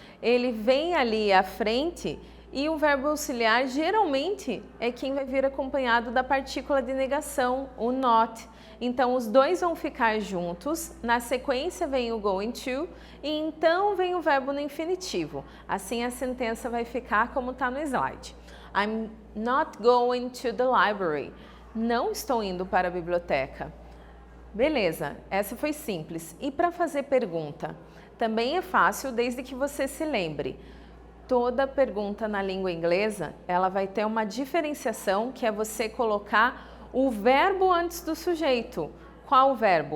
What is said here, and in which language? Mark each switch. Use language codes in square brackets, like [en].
[pt] Ele vem ali à frente e o verbo auxiliar geralmente é quem vai vir acompanhado da partícula de negação, o not. Então os dois vão ficar juntos, na sequência vem o going to e então vem o verbo no infinitivo. Assim a sentença vai ficar como está no slide. [en] I'm not going to the library. [pt] Não estou indo para a biblioteca. Beleza, essa foi simples. E para fazer pergunta? Também é fácil desde que você se lembre. Toda pergunta na língua inglesa, ela vai ter uma diferenciação que é você colocar o verbo antes do sujeito. Qual o verbo?